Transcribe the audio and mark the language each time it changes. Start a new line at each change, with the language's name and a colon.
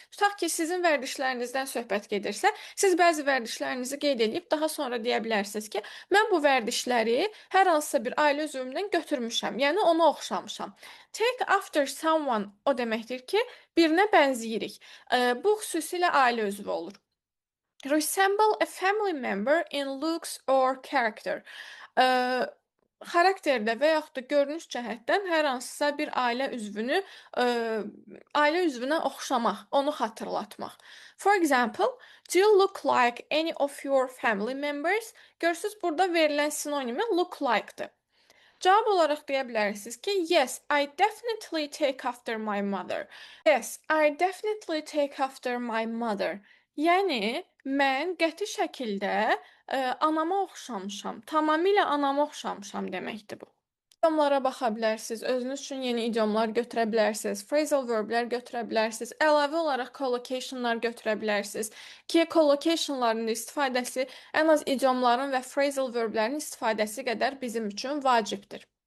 Azerbaijani: Tutaq ki, sizin vərdişlərinizdən söhbət gedirsə, siz bəzi vərdişlərinizi qeyd edib daha sonra deyə bilərsiniz ki, mən bu vərdişləri hər hansısa bir ailə üzvümdən götürmüşəm, yəni ona oxşamışam. Take after someone o deməkdir ki, birinə bənzəyirik. Bu xüsusilə ailə üzvü olur.
English: Resemble a family member in looks or character.
Azerbaijani: Xarakterdə və yaxud da görünüş cəhətdən hər hansısa bir ailə üzvünə oxşamaq, onu xatırlatmaq.
English: For example, do you look like any of your family members?
Azerbaijani: Görürsüz, burada verilən sinonimi look like-dır. Cavab olaraq deyə bilərsiniz ki,
English: yes, I definitely take after my mother. Yes, I definitely take after my mother.
Azerbaijani: Yəni, mən qəti şəkildə anama oxşamışam, tamamilə anama oxşamışam deməkdir bu. İdiomlara baxa bilərsiniz, özünüz üçün yeni idiomlar götürə bilərsiniz, phrasal verblər götürə bilərsiniz, əlavə olaraq collocationlar götürə bilərsiniz ki, collocationların istifadəsi ən az idiomların və phrasal verblərin istifadəsi qədər bizim üçün vacibdir.